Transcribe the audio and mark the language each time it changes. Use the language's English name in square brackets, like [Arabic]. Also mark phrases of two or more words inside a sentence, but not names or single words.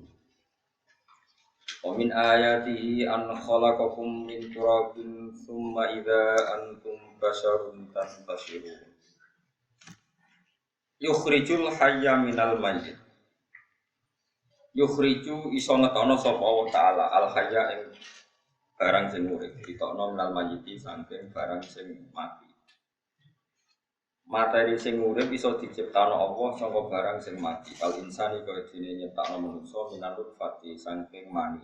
[Arabic] وَمِنْ آيَاتِهِ أَنْ خَلَقَكُمْ مِنْ تُرَابٍ ثُمَّ إِذَا أَنْتُمْ بَشَرٌ تَنْتَشِرُونَ. يُخْرِجُ الْحَيَّ مِنَ الْمَيِّتِ. [Javanese] Yukhriju iso ngetono sapa [Arabic] الله تعالى الْحَيَّ [Javanese] ing barang sing urip ditokno [Arabic] مِنَ الْمَيِّتِ [Javanese] saking barang sing mati. Materi sing urip iso diciptakno Allah saka barang sing mati. [Arabic] الْإِنْسَانِ [Javanese] kaya dene nyiptakno manungsa [Arabic] مِنَ النُّطْفَةِ [Javanese] saking mani.